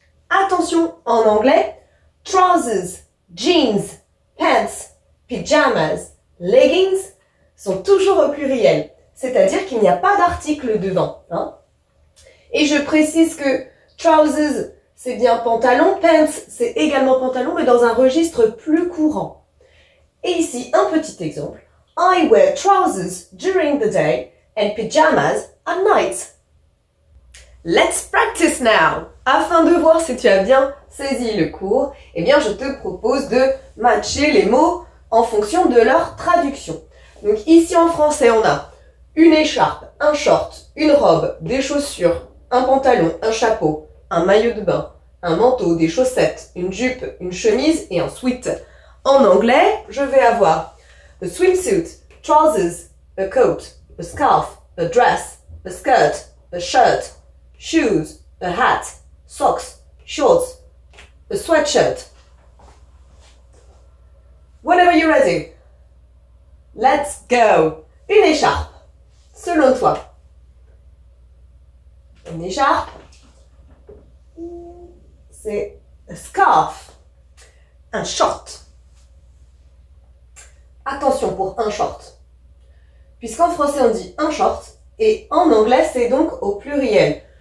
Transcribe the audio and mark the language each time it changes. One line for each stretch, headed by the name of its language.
French: Attention, en anglais, trousers, jeans, pants, pyjamas, leggings sont toujours au pluriel, c'est-à-dire qu'il n'y a pas d'article devant. Et je précise que trousers, c'est bien pantalon, pants, c'est également pantalon, mais dans un registre plus courant. Et ici, un petit exemple.
English: I wear trousers during the day and pyjamas at night. Let's practice now!
French: Afin de voir si tu as bien saisi le cours, eh bien, je te propose de matcher les mots en fonction de leur traduction. Donc ici en français, on a une écharpe, un short, une robe, des chaussures, un pantalon, un chapeau, un maillot de bain, un manteau, des chaussettes, une jupe, une chemise et un sweat.
English: En anglais, je vais avoir a swimsuit, trousers, a coat, a scarf, a dress, a skirt, a shirt, shoes, a hat, socks, shorts, a sweatshirt. Whenever you're ready, let's go.
French: Une écharpe, selon toi. Une écharpe, c'est a scarf. Un short. Attention pour un short. Puisqu'en français on dit un short, et en anglais c'est donc au pluriel.